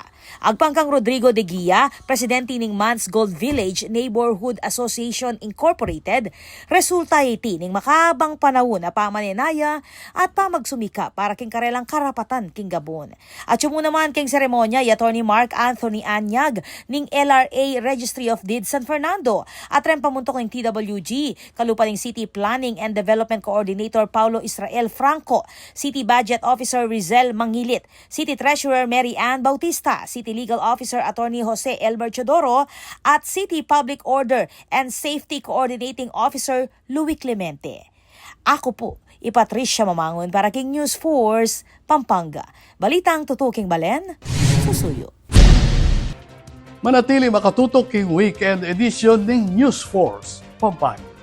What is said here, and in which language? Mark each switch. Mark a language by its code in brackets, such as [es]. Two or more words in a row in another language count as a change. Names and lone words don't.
[pam] Agpangkang Rodrigo de Guia, presidente ning Mansgold Village Neighborhood Association Incorporated, resulta iti ning makabang panahon na pamaninaya at pamagsumika para king karelang karapatan king Gabon. At mo naman king seremonya Attorney Mark Anthony Anyag ning LRA Registry of Deeds San Fernando at ren pamuntok ng TWG, kalupa ning City Planning and Development Coordinator Paulo Israel Franco, City Budget Officer Rizel Mangilit, City Treasurer Mary Ann Bautista, City Legal Officer Attorney Jose Elmer Chodoro at City Public Order and Safety Coordinating Officer Louis Clemente. Ako po, Patricia Mamangon para King News Force, Pampanga. Balitang tutuking balen, susuyo. Manatili makatutok king [en] weekend edition [pam] ng News Force, Pampanga.